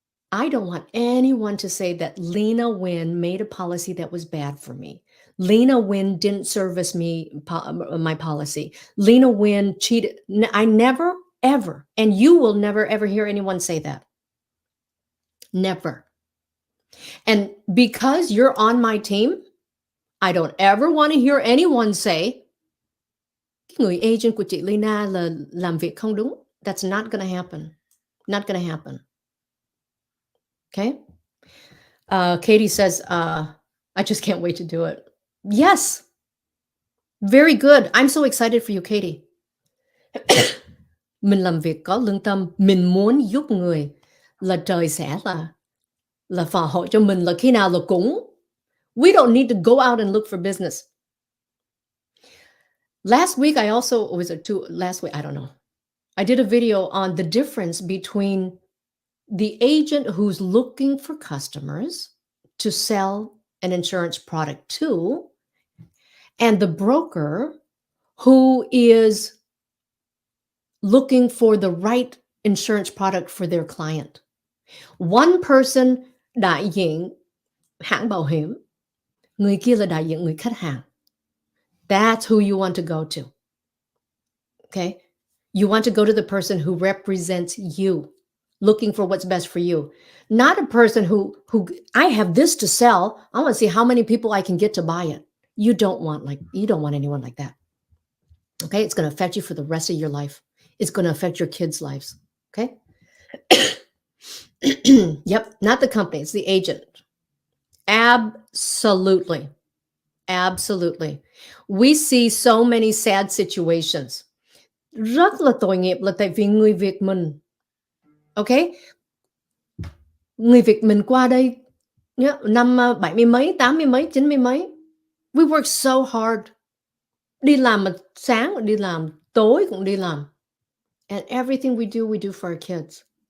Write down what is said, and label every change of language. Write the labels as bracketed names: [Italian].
[English] I don't want anyone to say that Leyna Nguyen made a policy that was bad for me. Leyna Nguyen didn't service me my policy. Leyna Nguyen cheated. I never, ever, and you will never, ever hear anyone say that. Never. And because you're on my team, I don't ever want to hear anyone say, [Vietnamese] người agent của chị Leyna là làm việc không đúng. [English] That's not going to happen. Not going to happen. Okay. Katie says, I just can't wait to do it. Yes. Very good. I'm so excited for you, Katie. [Vietnamese] Mình làm việc có lương tâm, mình muốn giúp người là trời sẽ là phò hộ cho mình là khi nào là cũng. [English] We don't need to go out and look for business. Last week, I don't know. I did a video on the difference between the agent who's looking for customers to sell an insurance product to, and the broker who is looking for the right insurance product for their client. One person [Vietnamese] đại diện hãng bảo hiểm, người kia là đại diện người khách hàng. [English] That's who you want to go to. Okay? You want to go to the person who represents you, looking for what's best for you. Not a person who I have this to sell. I want to see how many people I can get to buy it. You don't want anyone like that. Okay? It's going to affect you for the rest of your life. It's going to affect your kids' lives. Okay? Yep, not the company, it's the agent. Absolutely. Absolutely. We see so many sad situations. [Vietnamese] Rất là tội nghiệp là tại vì người Việt mình. Okay? Người Việt mình qua đây năm 70 mấy, 80 mấy, 90 mấy. [English] We work so hard. [Vietnamese] Đi làm mà sáng cũng đi làm, tối cũng đi làm. [English] And everything we do for our kids.